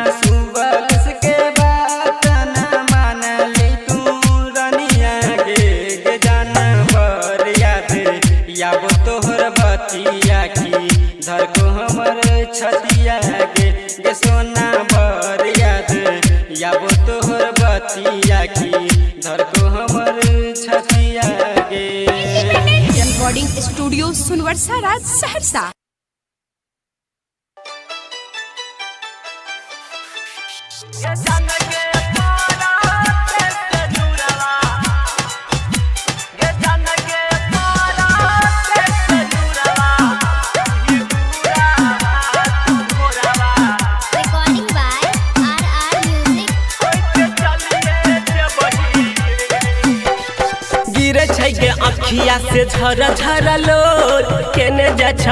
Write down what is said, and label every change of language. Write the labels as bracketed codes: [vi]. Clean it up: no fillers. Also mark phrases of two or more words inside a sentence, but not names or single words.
[mai] सुबल के बात न मान ली तू रनिया गे जाना बरिया दे याब तोहर बतिया की धर को हमर छतिया गे सोना बरिया दे याब तोहर बतिया की धर को हमर छतिया गे [en] Independent Recording Studio, Sunwarsa Raj, Saharsa. Recording by RR Music. [mai] गिरे छै के अखिया से झर झर लोर केने जा छ